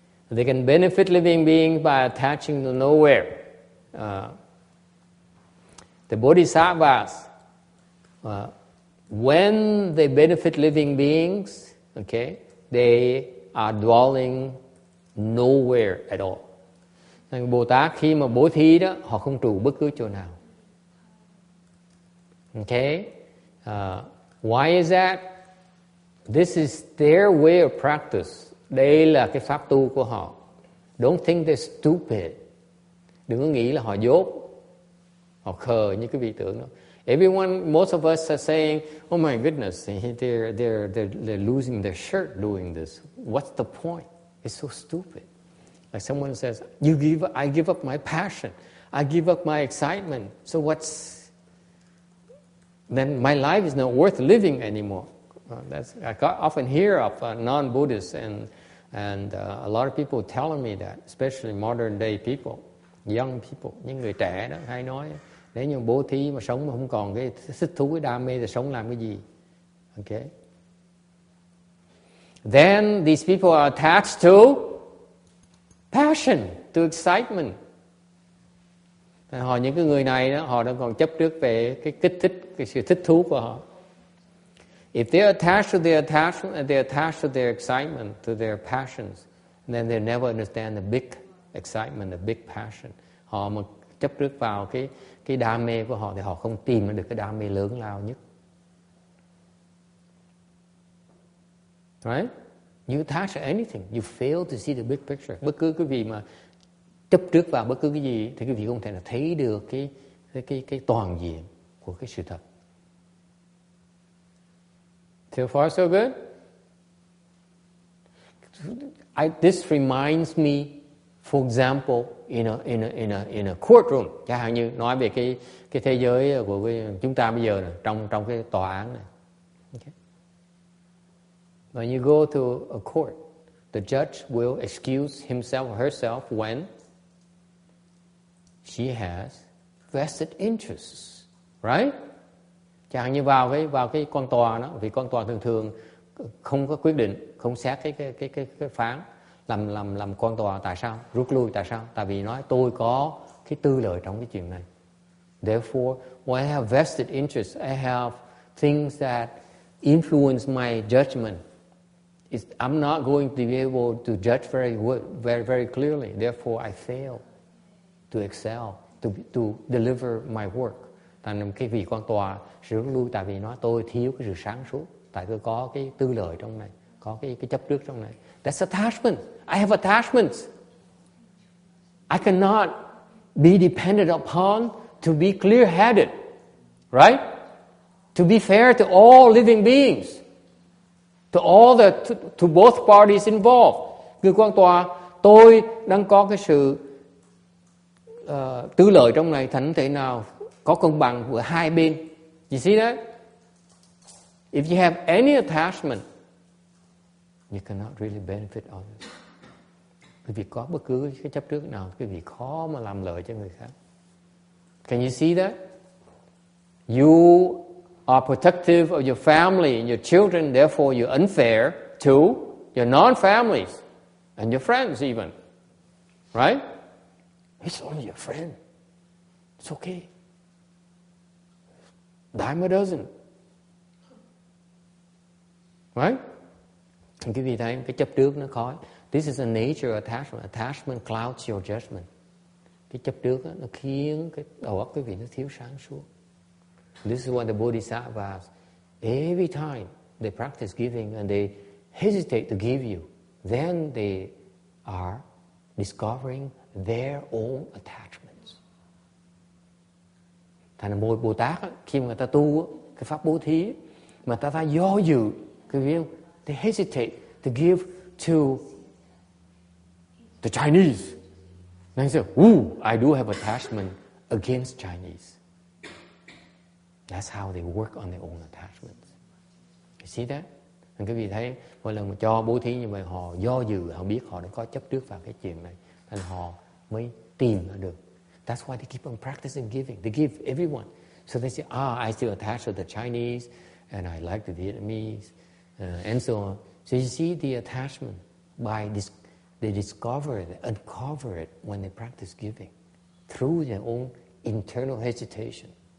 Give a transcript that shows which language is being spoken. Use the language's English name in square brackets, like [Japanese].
[English] They can benefit living beings by attaching to nowhere. The bodhisattvas, when they benefit living beings, okay, they are dwelling nowhere at all. [Vietnamese] Bồ Tát khi mà bố thí đó, họ không trụ bất cứ chỗ nào. [English] Okay? Why is that? This is their way of practice. [Vietnamese] Đây là cái pháp tu của họ. [English] Don't think they're stupid. [Vietnamese] Đừng có nghĩ là họ dốt, họ khờ như cái vị tưởng đó. [English] Everyone, most of us are saying, "Oh my goodness, they're losing their shirt doing this. What's the point? It's so stupid." Like someone says, I give up my passion. I give up my excitement. So then my life is not worth living anymore. I often hear of non-Buddhists and a lot of people telling me that, especially modern day people, young people, [Vietnamese] những người trẻ đó hay nói, nếu như bố thí mà sống mà không còn cái thích thú, cái đam mê thì sống làm cái gì? [English] Okay. Then these people are attached to passion, to excitement. [Vietnamese] Những cái người này đó, họ đang còn chấp trước về cái kích thích, cái sự thích thú của họ. [English] If they're attached to their attachment, and they're attached to their excitement, to their passions, then they never understand the big excitement, the big passion. [Vietnamese] Họ mà chấp trước vào cái đam mê của họ thì họ không tìm được cái đam mê lớn lao nhất. [English] Right? You attach to anything, you fail to see the big picture. [Vietnamese] Bất cứ cái gì mà chấp trước vào bất cứ cái gì thì quý vị không thể nào thấy được cái toàn diện của cái sự thật. [English] So far so good? This reminds me, for example, in a courtroom. [Vietnamese] Chẳng hạn như nói về cái thế giới của chúng ta bây giờ này, trong cái tòa án này. [English] Okay. When you go to a court, the judge will excuse himself or herself when she has vested interests, right? [Vietnamese] Chẳng hạn như vào cái quan tòa đó, vì quan tòa thường thường không có quyết định, không xét cái phán, làm quan tòa tại sao rút lui, tại sao? Tại vì nói tôi có cái tư lợi trong cái chuyện này. [English] Therefore, when I have vested interest, I have things that influence my judgment. I'm not going to be able to judge very clearly. Therefore, I fail to excel, to deliver my work. [Vietnamese] Thành cái vị quan tòa sẽ rút lui tại vì nói tôi thiếu cái sự sáng suốt, tại tôi có cái tư lợi trong này, có cái chấp trước trong này. [English] That's attachment. I have attachments. I cannot be depended upon to be clear-headed, right? To be fair to all living beings, to both parties involved. [Vietnamese] Người quan tòa, tôi đang có cái sự tư lợi trong này, thành thể nào có công bằng của hai bên. [English] You see that? If you have any attachment, you cannot really benefit others. [Vietnamese] Quý vị có bất cứ cái chấp trước nào, quý vị khó mà làm lợi cho người khác. [English] Can you see that? You are protective of your family and your children, therefore you're unfair to your non-families and your friends even. Right? It's only your friend. It's okay. Dime a dozen. Right? [Vietnamese] Quý vị thấy cái chấp trước nó khó. [English] This is a nature of attachment. Attachment clouds your judgment. [Vietnamese] Cái chấp trước đó, nó khiến cái đầu óc quý vị nó thiếu sáng suốt. [English] This is what the Bodhisattvas, every time they practice giving and they hesitate to give you, then they are discovering their own attachments. [Vietnamese] Thành ra Bồ Tát á, khi mà người ta tu á, cái pháp bố thí mà ta do dự, cái viên, [English] they hesitate to give to the Chinese. They say, I do have attachment against Chinese. That's how they work on their own attachments. You see that? [Vietnamese] Nên quý vị thấy mỗi lần mà cho bố thí như vậy, họ do dự, họ biết họ đã có chấp trước vào cái chuyện này, nên họ mới tìm ra được. [English] That's why they keep on practicing giving. They give everyone. So they say, I still attach to the Chinese, and I like the Vietnamese, and so on. So you see the attachment by this. They discover it, uncover it when they practice giving through their own internal hesitation.